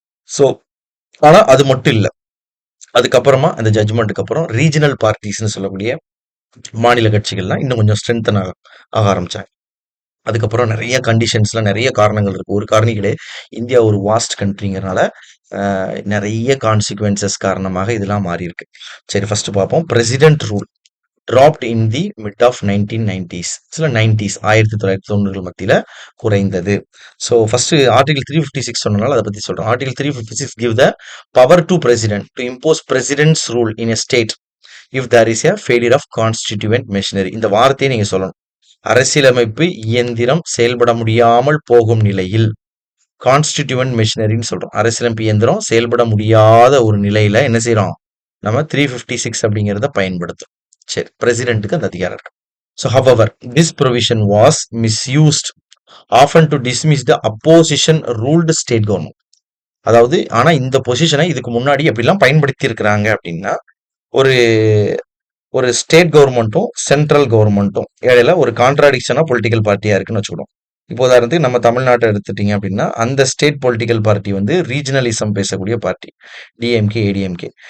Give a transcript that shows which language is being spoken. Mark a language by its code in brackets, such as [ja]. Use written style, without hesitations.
[ta] So ஆனா அது மட்டும் இல்ல, அதுக்கப்புறமா அந்த ஜட்ஜ்மெண்ட்டுக்கு அப்புறம் ரீஜனல் பார்ட்டிஸ்ன்னு சொல்லக்கூடிய மாநில கட்சிகள்லாம் இன்னும் கொஞ்சம் ஸ்ட்ரென்தன் ஆக ஆரம்பிச்சாங்க. அதுக்கப்புறம் நிறைய கண்டிஷன்ஸ்ல நிறைய காரணங்கள் இருக்கு. ஒரு காரணம் கிடையாது, இந்தியா ஒரு வாஸ்ட் கண்ட்ரிங்கிறனால நிறைய கான்சிக்வன்சஸ் காரணமாக இதெல்லாம் மாறி இருக்கு. சரி, ஃபர்ஸ்ட் பார்ப்போம். [en] President rule dropped in the mid of 1990s. [ta] சில 90s 1990கள் மத்தியில குறைந்தது. ஸோ ஃபர்ஸ்ட் ஆர்டிகல் 356 சொன்னனால அதை பத்தி சொல்றேன். [en] Article 356 give the power to president to impose president's rule in a state if there is a failure of constituent machinery. [ta] இந்த வார்த்தையை நீங்க சொல்லணும். அரசியலமைப்பு இயந்திரம் செயல்பட முடியாமல் போகும் நிலையில் கான்ஸ்டிடியூவன்ட் மெஷினரின்னு சொல்றோம். அரசியலமைப்பு இயந்திரம் செயல்பட முடியாத ஒரு நிலையில என்ன செய்யறோம், நம்ம 356 அப்படிங்கிறத பயன்படுத்தும். சரி, பிரசிடென்ட்டுக்கு அந்த அதிகாரம் இருக்கு. [en] So however this provision was misused often to dismiss the opposition ruled state government. [ta] அதாவது ஆனா இந்த பொசிஷனை இதுக்கு முன்னாடி எப்படிலாம் பயன்படுத்தி இருக்கிறாங்க அப்படின்னா, ஒரு ஒரு ஸ்டேட் கவர்மெண்ட்டும் சென்ட்ரல் கவர்மெண்ட்டும் இடையில ஒரு கான்ட்ராடிக்ஷனா பொலிட்டிக்கல் பார்ட்டியா இருக்குன்னு வச்சுக்கணும். இப்போ உதாரணத்துக்கு நம்ம தமிழ்நாட்டை எடுத்துட்டீங்க அப்படின்னா, அந்த ஸ்டேட் பொலிட்டிக்கல் பார்ட்டி வந்து ரீஜனலிசம் பேசக்கூடிய பார்ட்டி, டிஎம்கே ஏடிஎம்கே.